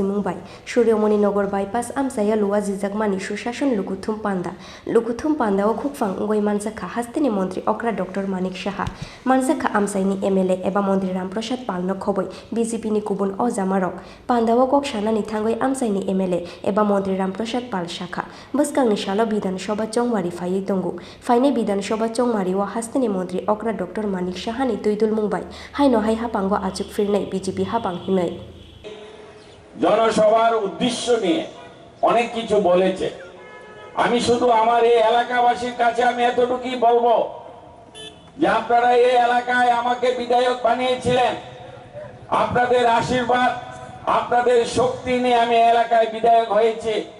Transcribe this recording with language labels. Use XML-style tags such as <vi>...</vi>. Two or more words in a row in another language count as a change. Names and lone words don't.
<trp>Mumbai Suryomoni Nogor bypass amsaya Luwaji Jagmani Sushashan Lukuthum Pandao Khukfang Ngoi Mansakha Hastini Mantri Okra Dr.Manik Saha Mansakha amsaini MLA eba Mantri Prasad Palno Khoboi BJP ni Kubun Ojamarok Pandao kok sanani thangoi amsaini MLA eba Mantri Prasad Pal Shakha Baskangni Shalo Bidhan Sabha Chongmari Phai Tongu Phaine Bidhan Sabha Chongmari wa Hastini Mantri Okra Dr.Manik Sahani Tuidul Mumbai Haino Hai Hapango Achuk Firnai BJP</trp> <bn>জনসভার উদ্দেশ্য নিয়ে অনেক কিছু বলেছে আমি শুধু আমার এই এলাকাবাসীর কাছে আমি এতটুকুই বলবো যে আপনারা এই এলাকায় আমাকে বিধায়ক বানিয়েছিলেন আপনাদের আশীর্বাদ আপনাদের শক্তি নিয়ে আমি এলাকায় বিধায়ক হয়েছি</bn>